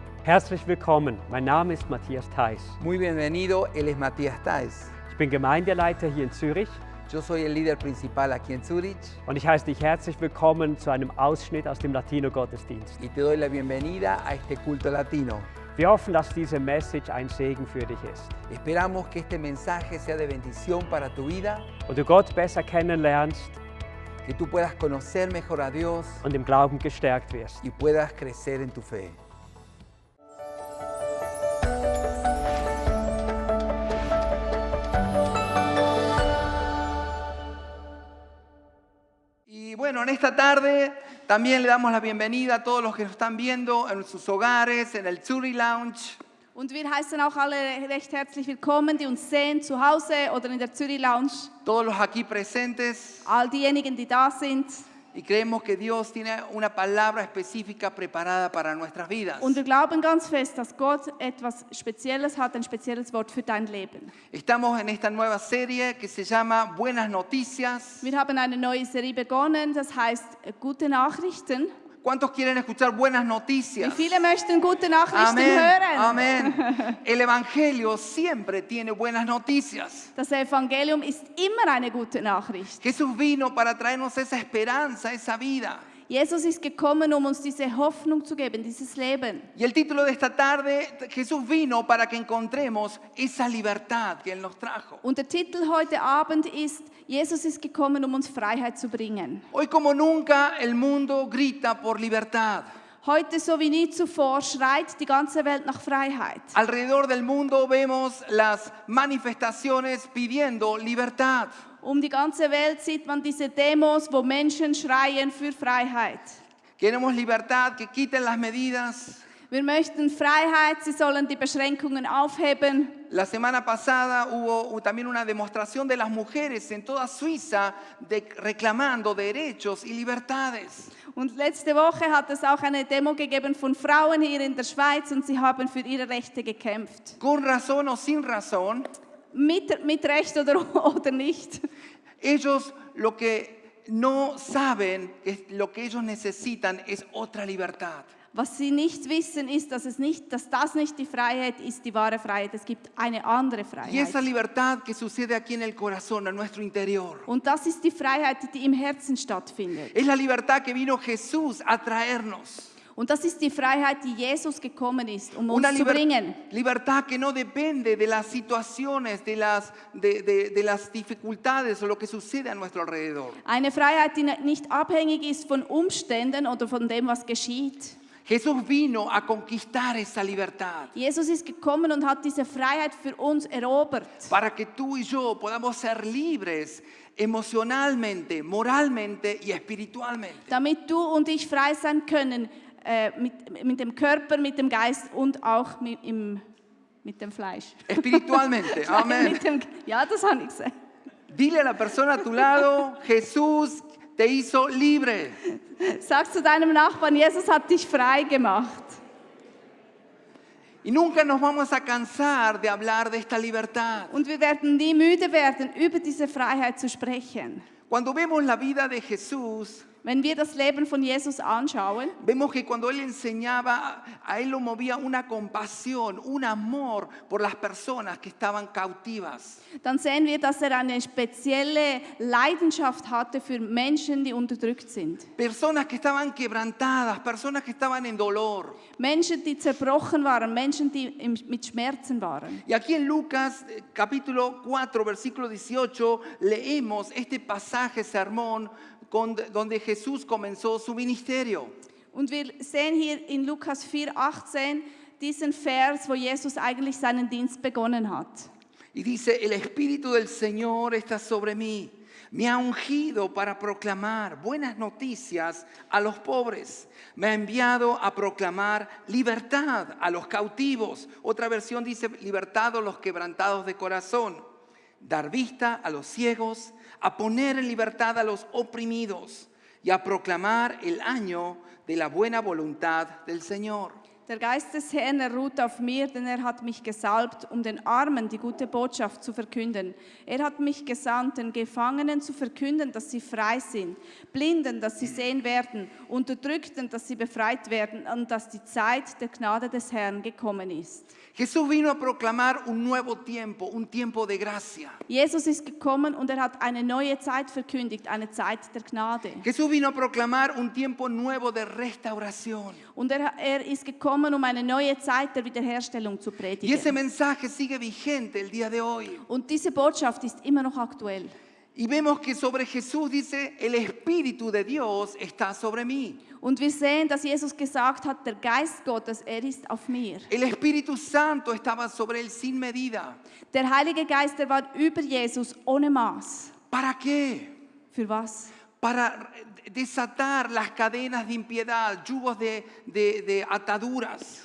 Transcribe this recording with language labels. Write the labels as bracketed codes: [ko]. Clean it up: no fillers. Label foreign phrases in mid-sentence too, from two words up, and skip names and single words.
[de] Herzlich willkommen, mein Name ist Matthias Theis. [es] Muy bienvenido, él es Matías Theis. [de] Ich bin Gemeindeleiter hier in Zürich [es] Yo soy el líder principal aquí en Zurich [de] und ich heiße dich herzlich willkommen zu einem Ausschnitt aus dem Latino-Gottesdienst. [es] y te doy la bienvenida a este culto latino. [de] Wir hoffen, dass diese Message ein Segen für dich ist [es] Esperamos que este mensaje sea de bendición para tu vida, [de] und du Gott besser kennenlernst [es] que tú puedas conocer mejor a Dios [de] und im Glauben gestärkt wirst. [es] y puedas crecer en tu fe. Y bueno, en esta tarde también le damos la bienvenida a todos los que nos están viendo en sus hogares, en el Zurich Lounge. [de] Und wir heißen auch alle recht herzlich willkommen, die uns sehen, zu Hause oder in der Zürich Lounge. [es] Todos los aquí presentes, [de] All diejenigen, die da sind. [es] y creemos que Dios tiene una palabra específica preparada para nuestras vidas. [de] Und wir glauben ganz fest, dass Gott etwas Spezielles hat, ein spezielles Wort für dein Leben. [es] Estamos en esta nueva serie que se llama Buenas Noticias. [de] Wir haben eine neue Serie begonnen, das heißt Gute Nachrichten. [es] ¿Cuántos quieren escuchar buenas [de] Wie [es] noticias? [de] viele möchten gute Nachrichten [es] Amén, [de] hören? [es] amén. El Evangelio siempre tiene buenas noticias. [de] Das Evangelium ist immer eine gute Nachricht. [es] Jesús vino para traernos esa esperanza, esa vida. [de] Jesus ist gekommen, um uns diese Hoffnung zu geben, dieses Leben. [es] Y el título de esta tarde, Jesús vino para que encontremos esa libertad que Él nos trajo. [de] Und der Titel heute Abend ist, Jesus ist gekommen, um uns Freiheit zu bringen. [es] Hoy como nunca el mundo grita por libertad. [de] Heute so wie nie zuvor schreit die ganze Welt nach Freiheit. [es] Alrededor del mundo vemos las manifestaciones pidiendo libertad. [de] Die ganze Welt sieht man diese Demos, wo Menschen schreien für Freiheit. [es] Queremos libertad, que quiten las medidas. [de] Wir möchten Freiheit, sie sollen die Beschränkungen aufheben. [es] La semana pasada hubo también una demostración de las mujeres en toda Suiza reclamando derechos y libertades. [de] Und letzte Woche hat es auch eine Demo gegeben von Frauen hier in der Schweiz und sie haben für ihre Rechte gekämpft. [es] Con razón o sin razón, [de] Mit Recht oder nicht. [es] ellos lo que no saben, lo que ellos necesitan es otra libertad. [de] Was sie nicht wissen, ist, dass das nicht die Freiheit ist, die wahre Freiheit. Es gibt eine andere [es] Y esa [de] Freiheit. [es] libertad que sucede aquí en el corazón, en nuestro interior, [de] Und das ist die Freiheit, die im Herzen stattfindet. [es] es la libertad que vino Jesús a traernos. [de] Und das ist die Freiheit, die Jesus gekommen ist, um [es] Una [de] uns zu bringen. [es] libertad que no depende de las situaciones, de las dificultades o lo que sucede a nuestro alrededor. [de] Eine Freiheit, die nicht abhängig ist von Umständen oder von dem, was geschieht. [es] Jesús vino a conquistar esa libertad [de] Jesus ist gekommen und hat diese Freiheit für uns erobert, [es] para que tú y yo podamos ser libres emocionalmente, moralmente y espiritualmente. [de] damit du und ich frei sein können, mit dem Körper, mit dem Geist und auch mit dem Fleisch. [es] Espiritualmente, amén. [de] Ja, das habe ich gesagt. [es] Dile a la persona a tu lado, Jesús te hizo libre. [de] Sag zu deinem Nachbarn, Jesus hat dich frei gemacht. [es] Y nunca nos vamos a cansar de hablar de esta libertad. [de] Und wir werden nie müde werden, über diese Freiheit zu sprechen. [es] Cuando vemos la vida de Jesús, [de] Wenn wir das Leben von Jesus anschauen, [es] vemos que cuando Él enseñaba, a Él lo movía una compasión, un amor por las personas que estaban cautivas. [de] dann sehen wir, dass eine spezielle Leidenschaft hatte für Menschen, die unterdrückt sind. [es] Personas que estaban quebrantadas, personas que estaban en dolor. [de] Menschen, die zerbrochen waren, Menschen, die mit Schmerzen waren. [es] Y aquí en Lucas capítulo 4, versículo 18, leemos este pasaje, sermón, donde Jesús comenzó su ministerio. [de] Und wir sehen hier in Lukas 4,18 diesen Vers, wo Jesus eigentlich seinen Dienst begonnen hat. [es] Y dice, el Espíritu del Señor está sobre mí. Me ha ungido para proclamar buenas noticias a los pobres. Me ha enviado a proclamar libertad a los cautivos. Otra versión dice libertad a los quebrantados de corazón. Dar vista a los ciegos, a poner en libertad a los oprimidos y a proclamar el año de la buena voluntad del Señor. [de] Der Geist des Herrn, er ruht auf mir, denn er hat mich gesalbt, um den Armen die gute Botschaft zu verkünden. Er hat mich gesandt, den Gefangenen zu verkünden, dass sie frei sind, Blinden, dass sie sehen werden, Unterdrückten, dass sie befreit werden und dass die Zeit der Gnade des Herrn gekommen ist. [es] Jesús vino a proclamar un nuevo tiempo, un tiempo de gracia. [de] Jesus ist gekommen und er hat eine neue Zeit verkündigt, eine Zeit der Gnade. [es] Jesús vino a proclamar un tiempo nuevo de restauración. [de] Und er ist gekommen, um eine neue Zeit der Wiederherstellung zu [es] Y ese [de] predigen. [es] mensaje sigue vigente el día de hoy. [de] Und diese Botschaft ist immer noch aktuell. [es] Y vemos que sobre Jesús dice, el Espíritu de Dios está sobre mí. [de] Und wir sehen, dass Jesus gesagt hat, der Geist Gottes, er ist auf mir. [es] El Espíritu Santo estaba sobre él sin medida. [de] Der Heilige Geist, der war über Jesus ohne Maß. [es] ¿Para qué? [de] Für was? [es] Para desatar las cadenas de impiedad, yugos de ataduras.